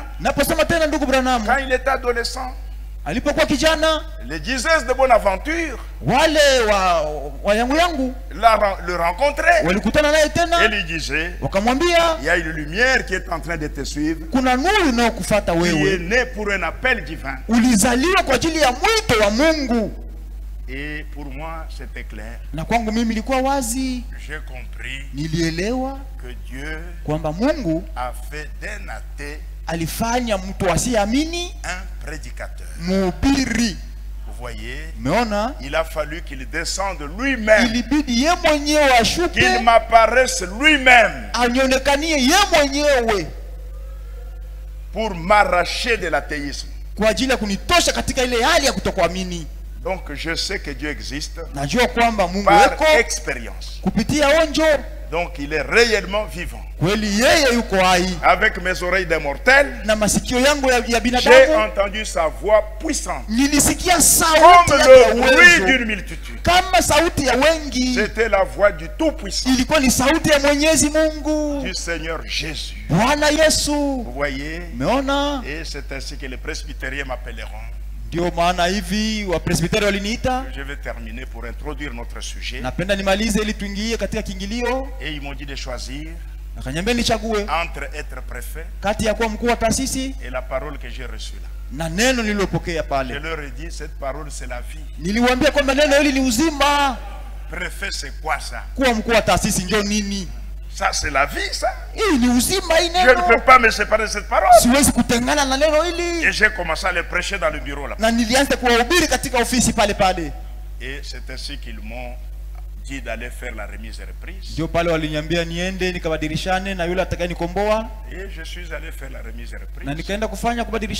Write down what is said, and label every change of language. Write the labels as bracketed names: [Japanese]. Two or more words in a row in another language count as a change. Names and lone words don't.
[Swahili] naposoma tena ndugu Branham [French] quand il était adolescent, [Swahili] alipokuwa kijana, [French] les diseurs de Bonaventure [Swahili] wale wa yangu [French] le rencontraient [Swahili] walikutana naye [French] et [Swahili] tena, [French] lui disaient, [Swahili] wakamwambia [French] il y a une lumière qui est en train de te suivre, [Swahili] kuna nuru inayokufuata [French] qui est [Swahili] wewe, [French] née pour un appel divin. [Swahili] ulizaliwa kwa ajili ya mwito wa Mungu. [French] Et pour moi, c'était clair. [Swahili] Na kwangu mimi ilikuwa wazi, [French] J'ai compris [Swahili] nilielewa [French] que Dieu [Swahili] kwamba Mungu [French] a fait d'un athée [Swahili] alifanya mtu asiyeamini [French] un prédicateur. [Swahili] mhubiri. [French] Vous voyez, [Swahili] Umeona? [French] il a fallu qu'il descende lui-même, [Swahili] Ilibidi ye mwenyewe ashuke, [French] qu'il m'apparaisse lui-même [Swahili] anionekanie ye mwenyewe [French] pour m'arracher de l'athéisme. [Swahili] kwa ajili ya kunitosha katika ile hali ya kutokuamini. [French] Donc je sais que Dieu existe [Swahili] Najua kwamba Mungu [French] par [Swahili] yuko [French] expérience. [Swahili] kupitia onjo. [French] Donc il est réellement vivant. [Swahili] Kweli yeye yuko hai. [French] Avec mes oreilles de mortel, [Swahili] Na masikio yangu ya [French] j'ai [Swahili] binadamu [French] entendu sa voix puissante, [Swahili] nilisikia sauti [French] comme [Swahili] yake ya [French] le bruit [Swahili] uwezo, [French] d'une multitude. [Swahili] kama sauti ya wengi. [French] C'était la voix du Tout-Puissant, [Swahili] Ilikuwa ni sauti ya Mwenyezi Mungu, [French] du Seigneur Jésus. [Swahili] Bwana Yesu. [French] Vous voyez? [Swahili] Umeona? [French] Et c'est ainsi que les presbytériens m'appelleront. [Swahili] Ndio maana hivi wa presbiteri waliniita. [French] Je vais terminer pour introduire notre sujet. [Swahili] Napenda nimalize ili tuingie katika kiingilio. [French] Et ils m'ont dit de choisir [Swahili] Akaniambia nichague [French] entre être préfet [Swahili] kati ya kuwa mkuu wa taasisi [French] et la parole que j'ai reçue là. [Swahili] na neno nililopokea [French] Je [Swahili] pale. [French] leur ai dit, cette parole c'est la vie. [Swahili] Niliwaambia kwamba neno hili ni uzima. [French] Préfet, c'est quoi ça? [Swahili] Kuwa mkuu wa taasisi ndio nini? [French] Ça, c'est la vie, ça. Je ne peux pas me séparer de cette parole. Et j'ai commencé à les prêcher dans le bureau là. Et c'est ainsi qu'ils m'ont dit d'aller faire la remise et reprise. Et je suis allé faire la remise et reprise.